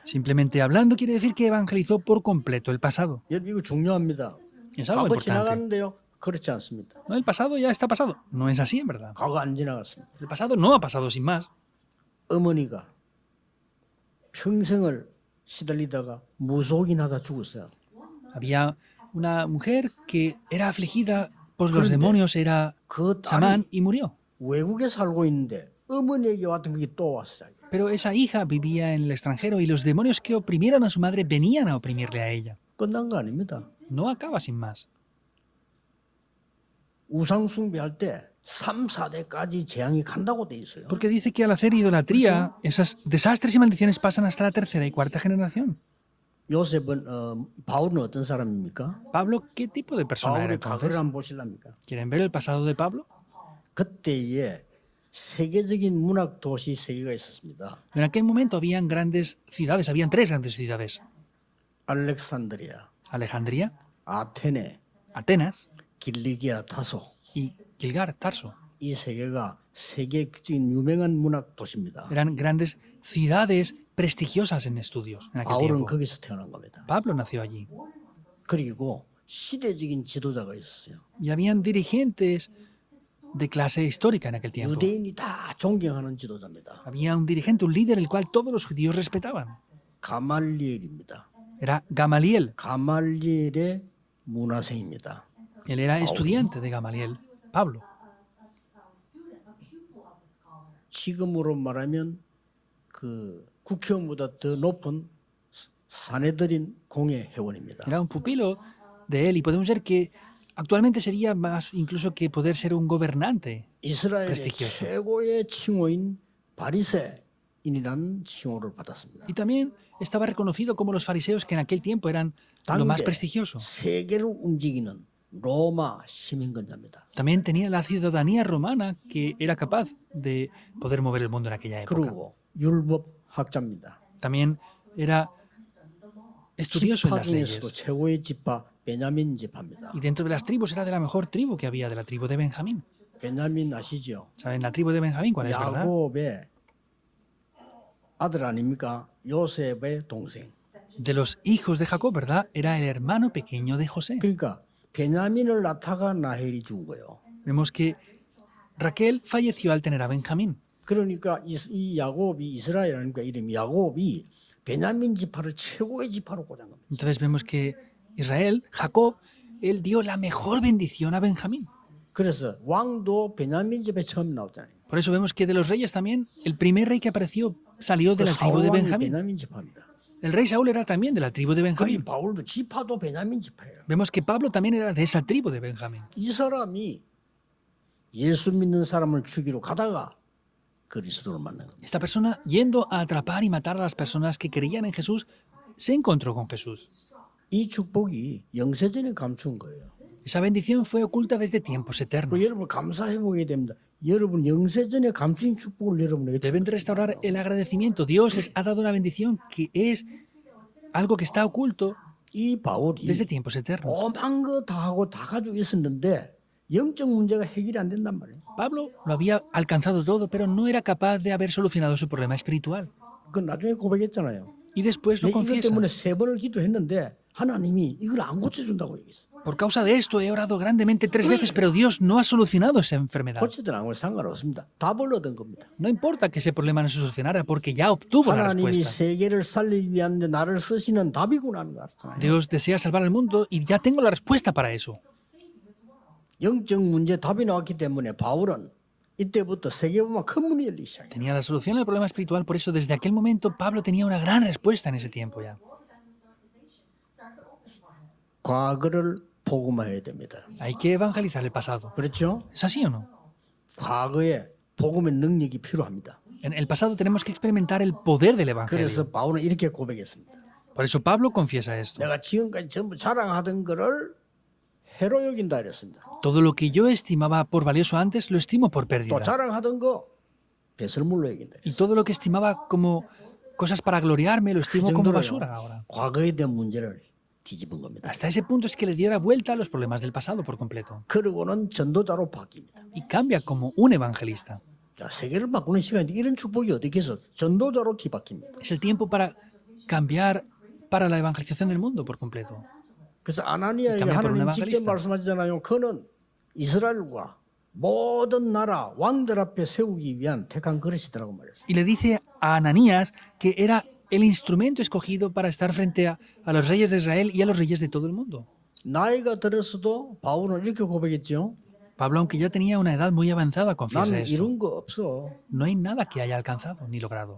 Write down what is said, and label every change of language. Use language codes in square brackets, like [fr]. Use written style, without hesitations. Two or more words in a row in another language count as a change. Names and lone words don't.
[es] Simplemente hablando quiere decir que evangelizó por completo el pasado. [ko] 여러분 이거 중요합니다. [es] Es algo [ko] 과거 [es] importante. [ko] 지나갔는데요. 그렇지 않습니다. [es] No, el pasado ya está pasado. No es así, en verdad. [ko] 과거 안 지나갔습니다. [es] El pasado no ha pasado sin más. [ko] 어머니가 평생을 시달리다가 무속인하다 죽었어요. [es] Había una mujer que era afligida por los [ko] 그런데 [es] demonios, era [ko] 그 [es] chamán [ko] 딸이 [es] y murió. [ko] 외국에 살고 있는데 어머니에게 왔던 그게 또 왔어요. [es] Pero esa hija vivía en el extranjero y los demonios que oprimieron a su madre venían a oprimirle a ella. [ko] 끝난 거 아닙니다. [es] No acaba sin más. [ko] 우상 숭배할 때 3, 4대까지 재앙이 간다고 돼 있어요. [es] Porque dice que al hacer idolatría, esos desastres y maldiciones pasan hasta la tercera y cuarta generación. [ko] 요셉은 바울은 어떤 사람입니까? [es] Pablo, ¿qué tipo de persona era [ko] 바울의 과거를 [es] entonces? [ko] 한번 보실랍니까? [es] ¿Quieren ver el pasado de Pablo? [ko] 그때에 세계적인 문학 도시 세 개가 있었습니다. [es] En aquel momento habían grandes ciudades, habían tres grandes ciudades. [ko] 알렉산드리아, [es] Alejandría, [ko] 아테네, [es] Atenas [ko] 길리기아, 타소. [es] y Gilgar, Tarso. [ko] 이 세 개가 세계적인 유명한 문학 도시입니다. [es] Eran grandes ciudades prestigiosas en estudios en aquel [ko] 바울은 [es] tiempo. [ko] 거기서 태어난 겁니다. [es] Pablo nació allí. [ko] 그리고 시대적인 지도자가 있었어요. [es] Y habían dirigentes de clase histórica en aquel tiempo. [ko] 유대인이 다 존경하는 지도자입니다. [es] Había un dirigente, un líder, el cual todos los judíos respetaban. [ko] 가말리엘입니다. [es] Era Gamaliel. [ko] 가말리엘의 문화생입니다. [es] Él era estudiante de Gamaliel, Pablo. [ko] 지금으로 말하면 그 국회의원보다 더 높은 사내들인 공회 회원입니다. [es] Era un pupilo de él y podemos ver que actualmente sería más incluso que poder ser un gobernante. [ko] 이스라엘의 [es] prestigioso. [ko] 최고의 칭호인 바리새인이라는 칭호를 받았습니다. [es] Y también estaba reconocido como los fariseos que en aquel tiempo eran lo más [ko] 당대 [es] prestigioso. [ko] 세계를 움직이는 로마 시민권자입니다. [es] También tenía la ciudadanía romana que era capaz de poder mover el mundo en aquella época. [ko] 그리고 율법학자입니다. [es] También era estudioso en [ko] 지파 [es] las [ko] 중에서도 [es] leyes. [ko] 최고의 지파 베냐민 지파입니다. [es] Y dentro de las tribus era de la mejor tribu que había, de la tribu de Benjamín. [ko] 베냐민 아시죠? [es] ¿Saben la tribu de Benjamín cuál es, verdad? [ko] 야곱의 아들 아닙니까? 요셉의 동생. [es] De los hijos de Jacob, ¿verdad? Era el hermano pequeño de José. [ko] 그러니까 베냐민을 낳다가 라헬이 죽은 거예요. [es] Vemos que Raquel falleció al tener a Benjamín. [ko] 그러니까 이 야곱이 이스라엘 아닙니까? 이름이 야곱이 베냐민 지파를 최고의 지파로 꽂은 겁니다. [es] Entonces vemos que Israel, Jacob, él dio la mejor bendición a Benjamín. [ko] 그래서 왕도 베냐민 집에 처음 나오잖아요. [es] Por eso vemos que de los reyes también, el primer rey que apareció salió de la tribu de [ko] 사울 왕이 [es] Benjamín. [ko] 베냐민 지파입니다. [es] El rey Saúl era también de la tribu de [ko] 그리 [es] Benjamín. [ko] 바울도 지파도 베냐민 지파예요. [es] Vemos que Pablo también era de esa tribu de Benjamín. [ko] 이 사람이 예수 믿는 사람을 죽이러 가다가 그리스도를 만난 겁니다. [es] Esta persona, yendo a atrapar y matar a las personas que creían en Jesús, se encontró con Jesús. [ko] 이 축복이 영세전에 감춘 거예요. [es] Esa bendición fue oculta desde tiempos eternos. [ko] 여러분 감사해 보게 됩니다. 여러분 영세전에 감추인 축복을 여러분에게 [es] Deben de restaurar el agradecimiento. Dios les ha dado una bendición que es algo que está oculto [ko] 이 바울이 [es] desde tiempos eternos. [ko] 오만 거 다 하고 다 가지고 있었는데 영적 문제가 해결이 안 된단 말이에요. [es] Pablo lo había alcanzado todo, pero no era capaz de haber solucionado su problema espiritual. [ko] 그 나중에 고백했잖아요. [es] Y después lo [ko] 이것 [es] confiesa. [ko] 때문에 3번을 기도했는데 하나님이 이걸 안 고쳐준다고 얘기했어. [es] Por causa de esto he orado grandemente 3 veces, pero Dios no ha solucionado esa enfermedad. [ko] 고치든 안 고치든 상관없습니다. 답을 얻은 겁니다. [es] No importa que ese problema no se solucionara, porque ya obtuvo la [ko] 하나님이 [es] respuesta. [ko] 세계를 살리기 위한 나를 쓰시는 답이구나 하는 거 알았잖아요. [es] Dios desea salvar al mundo y ya tengo la respuesta para eso. [ko] 영적 문제 답이 나왔기 때문에 바울은 이때부터 세계보면 큰 문이 열리기 시작해요. [es] Tenía la solución al problema espiritual, por eso desde aquel momento Pablo tenía una gran respuesta en ese tiempo ya. [ko] 과거를 복음화해야 됩니다. [es] Hay que evangelizar el pasado. [ko] 그렇죠? [es] ¿Es así o no? [ko] 과거에 복음의 능력이 필요합니다. [es] En el pasado tenemos que experimentar el poder del evangelio. [ko] 그래서 바울은 이렇게 고백했습니다. [es] Por eso Pablo confiesa esto. [ko] 내가 지금까지 전부 자랑하던 거를 해로 여긴다 이랬습니다. [es] Todo lo que yo estimaba por valioso antes, lo estimo por [ko] 또 [es] pérdida. [ko] 자랑하던 거 배설물로 여긴다. [es] Y todo lo que estimaba como cosas para gloriarme, lo [ko] 그 [es] estimo como [ko] 정도로요. [es] basura ahora. [ko] 과거에 대한 문제를 뒤집은 겁니다. [es] Hasta ese punto es que le diera vuelta a los problemas del pasado por completo. [ko] 그러고는 전도자로 바뀝니다. [es] Y cambia como un evangelista. [ko] 자, 세계를 바꾸는 시간인데 이런 축복이 어떻게 해서 전도자로 뒤바뀝니다. [es] Es el tiempo para cambiar para la evangelización del mundo por completo. [ko] 그래서 아나니아에게 [es] Cambia por un [ko] 하나님 직접 [es] evangelista. [ko] 말씀하시잖아요. 그는 이스라엘과 모든 나라 왕들 앞에 세우기 위한 택한 그릇이더라고 말했어요. [es] Y le dice a Ananías que era el instrumento escogido para estar frente a los reyes de Israel y a los reyes de todo el mundo. [ko] 나이가 들었어도 바울은 이렇게 고백했죠. [es] Pablo, aunque ya tenía una edad muy avanzada, confiesa [ko] 나는 [es] esto. [ko] 이룬 거 없어. [es] No hay nada que haya alcanzado ni logrado.